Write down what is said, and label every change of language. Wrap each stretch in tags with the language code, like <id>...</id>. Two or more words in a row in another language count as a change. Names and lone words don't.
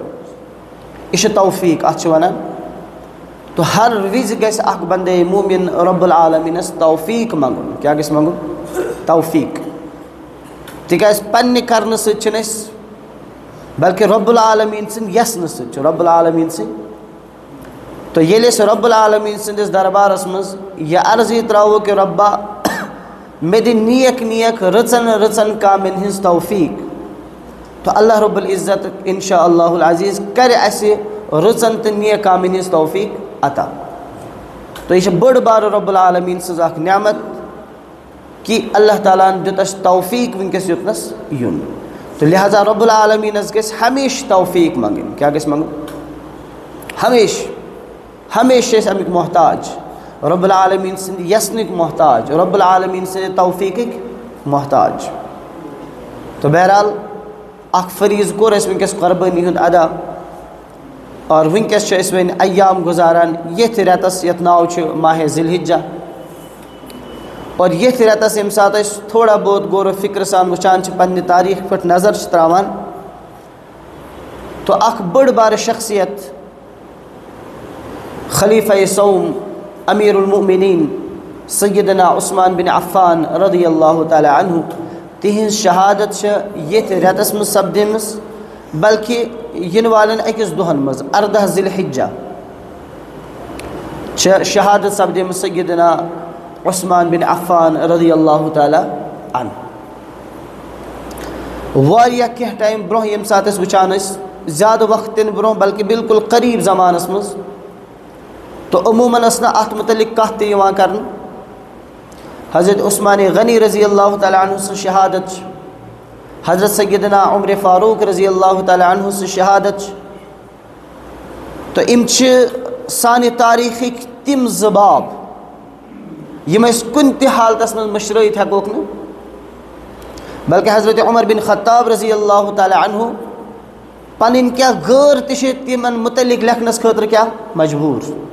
<ks>یہ توفیق ات ونان. تو ہر وز گژھِ اخ بندے مومن رب العالمینس توفیق منگن. کیا گژھِ منگن؟ توفیق. تکیاز پنہ کرنے سۭتۍ چھِنہٕ أسۍ بلکہ رب العالمین سٕنٛدِ یژھنہٕ سۭتۍ چھُ رب العالمین سٕنٛدِ. تو ییٚلہِ أسۍ رب العالمین سٕنٛدِس دربارس منٛز یہ عرضی ترٛاوو کہ ربا مےٚ دِ نیک نیک رٕژن رٕژن کامٮ۪ن ہٕنٛز توفیق، تو اللہ رب العزت</ks> <ar>انشاء اللہ العزیز</ar> <ks>کر اسہ رٕژن تہٕ نیک کامٮ۪ن ہٕنٛز توفیق عطا. تو یہ بڑ بار رب العالمین سٕنٛز اکھ نعمت کہ اللہ تعالیٰ ہن دیُت اسہِ توفیق ونکس یوتنس یُن. تو لہذا رب العالمینس گژھِ ہمیشہ توفیق منگن. کیا گژھِ منگن؟ ہمیشہ أسۍ امیُک محتاج، رب العالمین سٕنٛدِ یژنٕکۍ محتاج، رب العالمین سٕنٛدِ توفیقٕکۍ محتاج. تو بہرحال اخ فریض کور اس ونکس قربانی ہند ادا، اور ونکس اس ون ایام گزاران یتھ رتس یت ناو ماہ ذی الحجہ، اور یتھ رتس یم سات تھوڑا بہت غور و فکر سان وچان پنہ تاریخ پہ نظر تراوان، تو اخ بڑ بار شخصیت خلیفہ صوم امیر المؤمنین سیدنا عثمان بن عفان</ks> <ar>رضی اللہ تعالی عنہ</ar> <ks>تہذ شہادت یتھ رتس مز سپدمس، بلکہ ین والن اکس دہن مز 14 ذی الحجہ شہادت سپدمس سیدنا عثمان بن عفان</ks> <ar>رضی اللہ تعالی عنہ.</ar> <ks>واریاہ کینٛہہ ٹایم برونٛہہ ییٚمہِ ساتہٕ أسۍ وٕچھان ٲسۍ زیادٕ وقت تہِ نہٕ برونٛہہ بلکہِ بالکل قریٖب زمانَس منٛز تہٕ عموٗماً ٲس نہٕ اَتھ متعلق کَتھ تہِ یِوان کَرنہٕ حضرت عثمان غنی</ks> <ar>رضی اللہ تعالیٰ عنہ</ar> <ks>سٕنٛز شہادت چھِ حضرت سیدنا عمر فاروق</ks> <ar>رضی اللہ تعالیٰ عنہ</ar> <ks>سٕنٛز شہادت چھِ تہٕ یِم چھِ سانہِ تاریٖخٕکۍ تِم زٕ باب یِم أسۍ کُنہِ تہِ حالتَس منٛز مٔشرٲیِتھ ہٮ۪کوکھ نہٕ بلکہ حضرت عمر بن خطاب</ks> <ar>رضی اللہ تعالیٰ عنہ</ar> <ks>پنٕنۍ کیٛاہ غٲر تہِ چھِ تِمن متعلق لیکھنَس خٲطرٕ کیٛاہ مجبوٗر</ks>